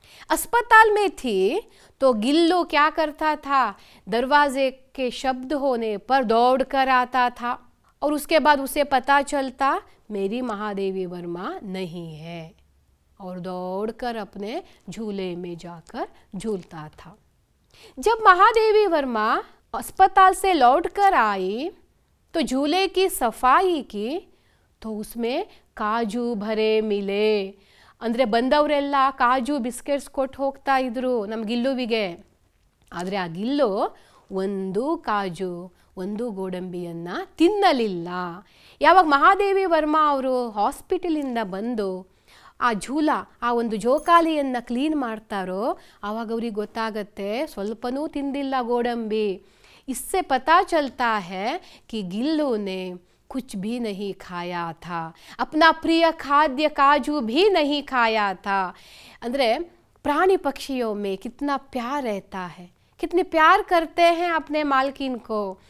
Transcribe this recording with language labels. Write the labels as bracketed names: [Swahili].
[Hindi] अस्पताल में थी तो गिल्लू क्या करता था, दरवाजे के शब्द होने पर दौड़ कर आता था और उसके बाद उसे पता चलता मेरी महादेवी वर्मा नहीं है और दौड़कर अपने झूले में जाकर झूलता था। जब महादेवी वर्मा अस्पताल से लौटकर आई तो झूले की सफाई की तो उसमें काजू भरे मिले। [Kannada] ಅಂದರೆ ಬಂದವರೆಲ್ಲ ಕಾಜು ಬಿಸ್ಕೆಟ್ಸ್ ಕೊಟ್ಟು ಹೋಗ್ತಾ ಇದ್ರು ನಮ್ಮ ಗಿಲ್ಲುವಿಗೆ, ಆದರೆ ಆ ಗಿಲ್ಲು ಒಂದು ಕಾಜು ಒಂದು ಗೋಡಂಬಿಯನ್ನು ತಿನ್ನಲಿಲ್ಲ। ಯಾವಾಗ ಮಹಾದೇವಿ ವರ್ಮಾ ಅವರು ಹಾಸ್ಪಿಟಲಿಂದ ಬಂದು ಆ ಝೂಲ ಆ ಒಂದು ಜೋಕಾಲಿಯನ್ನು ಕ್ಲೀನ್ ಮಾಡ್ತಾರೋ ಆವಾಗ ಅವ್ರಿಗೆ ಗೊತ್ತಾಗತ್ತೆ ಸ್ವಲ್ಪನೂ ತಿಂದಿಲ್ಲ ಗೋಡಂಬಿ. [Hindi] इससे पता चलता है कि गिल्लू ने कुछ भी नहीं खाया था, अपना प्रिय खाद्य काजू भी नहीं खाया था. [Kannada] ಅಂದರೆ [Hindi] प्राणी पक्षियों में कितना प्यार रहता है, कितने प्यार करते हैं अपने मालकिन को.